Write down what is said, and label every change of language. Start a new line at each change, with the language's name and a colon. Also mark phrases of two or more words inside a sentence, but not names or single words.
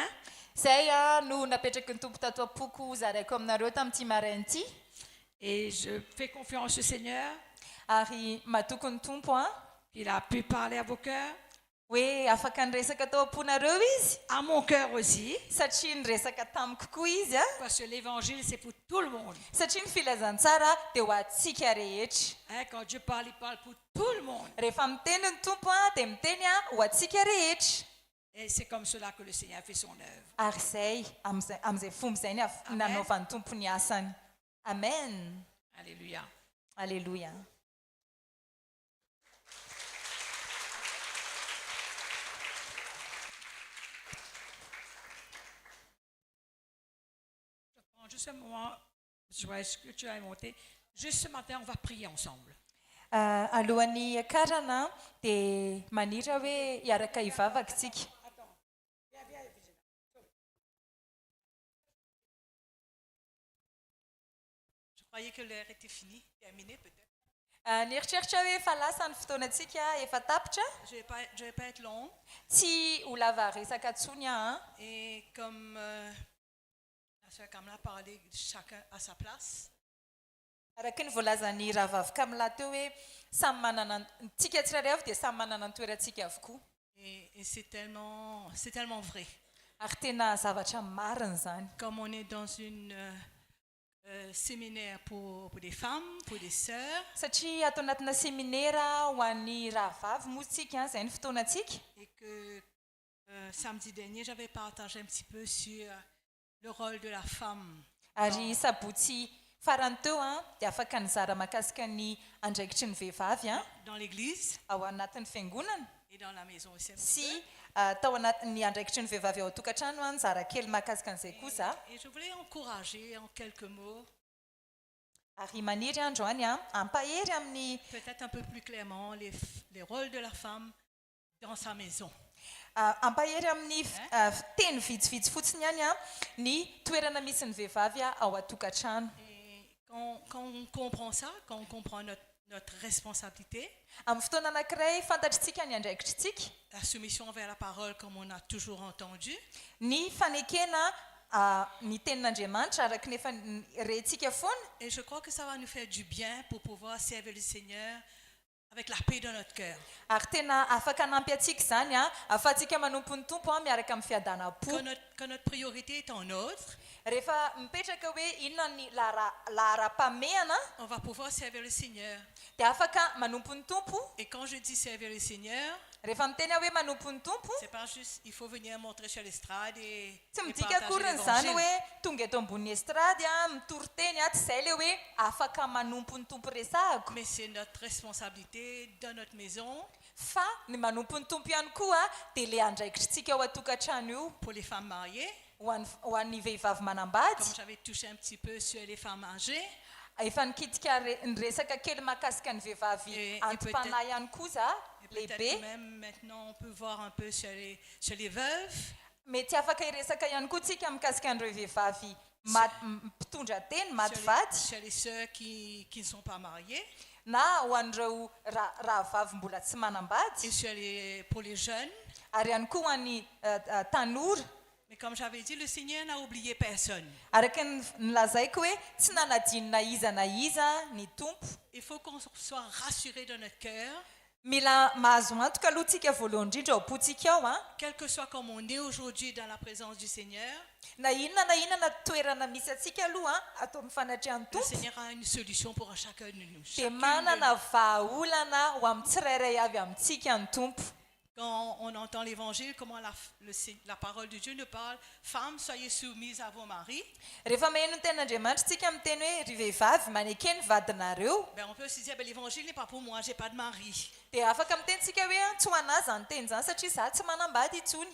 Malagasy: Zay no napetraky ny tompo tato am-poko zaraiko aminareo tamin'ity maraina ity.
French: Et je fais confiance au Seigneur.
Malagasy: Ary mahatoky ny tompo
French: Il a pu parler à vos cœurs.
Malagasy: hoe afaka nyresaka tao am-ponareo izy.
French: À mon cœur aussi.
Malagasy: Satria nyresaka tamiko koa izy
French: Parce que l'évangile, c'est pour tout le monde.
Malagasy: satria ny filazantsara dia ho antsika rehetra.
French: Hein, quand Dieu parle, il parle pour tout le monde.
Malagasy: Rehefa miteny ny tompo dia miteny ho antsika rehetra.
French: Et c'est comme cela que le Seigneur fait son œuvre.
Malagasy: Ary izay amin'izay fomba izay nanaovan'ny tompo ny asany. Amen. Alléluia. Alléluia.
French: Juste un moment, je vois ce que tu as monté. Juste ce matin, on va prier ensemble.
Malagasy: Alohan'ny akarana dia manira hoe hiaraka hivavaka isika.
French: croyais que l'heure était finie, terminée peut-être.
Malagasy: Nieritreritra hoe efa lasa ny fotoanantsika efa tapitra
French: Je ne vais pas être long.
Malagasy: tsy ho lava resaka ntsony aho
French: Et comme la sœur Kamla parlait, chacun à sa place.
Malagasy: araka ny voalazany rahavavy kamila teo hoe samy manana tsika tsirairay avy dia samy manana ny toerantsika avokoa
French: Et c'est tellement vrai.
Malagasy: ary tena zavatra marina zany
French: Comme on est dans une séminaire pour des femmes, pour des sœurs,
Malagasy: satria atao anatina seminaira ho an'ny rahavavy moa tsika izay ny fotoanantsika
French: et que samedi dernier, j'avais partagé un petit peu sur le rôle de la femme
Malagasy: ary sabotsy farany teo dia afaka nizara mahakasika ny andraikitry ny vehivavy
French: dans l'église
Malagasy: ao anatin'ny fiangonana
French: et dans la maison aussi.
Malagasy: sy tao anatin'ny andraikitry ny vehivavy ao an-tokantrano nizara kely mahakasika an'izay kosa
French: Et je voulais encourager en quelques mots,
Malagasy: ary maniry androany ampahery amin'ny
French: peut-être un peu plus clairement, les rôles de la femme dans sa maison.
Malagasy: ampahery amin'ny teny vitsivitsy fotsiny ihany ny toerana misy ny vehivavy ao an-tokantrano
French: Et quand on comprend ça, quand on comprend notre responsabilité,
Malagasy: amin'ny fotoana anankiray fantatritsika ny andraikitritsika
French: la soumission envers la parole comme on a toujours entendu,
Malagasy: ny fanekena ny tenin'Andriamanitra araka nefa rentsika foana
French: et je crois que ça va nous faire du bien pour pouvoir servir le Seigneur avec la paix dans notre cœur.
Malagasy: ary tena afaka anampy atsika zany ahafahantsika manompo ny tompo miaraka amin'ny fiadanam-po
French: Que notre priorité est en ordre,
Malagasy: rehefa mipetraka hoe inona ny lahara-pamehana
French: on va pouvoir servir le Seigneur.
Malagasy: dia afaka manompo ny tompo
French: Et quand je dis servir le Seigneur,
Malagasy: rehefa miteny hoe manompo ny tompo
French: c'est pas juste il faut venir montrer sur l'estrade et
Malagasy: tsy
French: et
Malagasy: midika
French: partager
Malagasy: akoriny zany
French: l'évangile.
Malagasy: hoe tonga eto ambony estrady mitory teny tsy izay le hoe afaka manompo ny tompo resahako
French: Mais c'est notre responsabilité dans notre maison,
Malagasy: fa ny manompo ny tompo ihany koa dia le andraikitritsika ao an-tokantrano io
French: pour les femmes mariées,
Malagasy: ho an'ny vehivavy manambady
French: comme j'avais touché un petit peu sur les femmes âgées,
Malagasy: efa nikitika ny resaka kely mahakasika ny vehivavy antom-panahy ihany koa za
French: et peut-être
Malagasy: lehibe
French: même maintenant on peut voir un peu sur les veuves,
Malagasy: mety afaka hiresaka ihany koa tsika mikasika an'ireo vehivavy mpitondra teny maty vady
French: sur les sœurs qui ne sont pas mariées,
Malagasy: na ho an'ireo rahavavy mbola tsy manambady
French: et pour les jeunes.
Malagasy: ary ihany koa ho an'ny tanora
French: Mais comme j'avais dit, le Seigneur n'a oublié personne.
Malagasy: araka nylazaiko hoe tsy nanadinina iza na iza ny tompo
French: Il faut qu'on soit rassuré dans notre cœur,
Malagasy: mila mahazo antoka aloha tsika voalohany indrindra ao am-potsika ao
French: quel que soit comme on est aujourd'hui dans la présence du Seigneur,
Malagasy: na inona toerana misy atsika aloha atao amin'ny fanatrehan'ny
French: le
Malagasy: tompo
French: Seigneur a une solution pour chacun de nous.
Malagasy: dia manana vahaolana ho amin'ny tsirairay avy amintsika ny tompo
French: Quand on entend l'évangile, comment la parole de Dieu nous parle, femmes, soyez soumises à vos maris.
Malagasy: rehefa maheno ny ten'Andriamanitra tsika miteny hoe ry vehivavy maneke ny vadinareo
French: On peut se dire, l'évangile n'est pas pour moi, j'ai pas de mari.
Malagasy: dia afaka miteny tsika hoe tsy ho anazy zany teny zany satria za tsy manambady intsony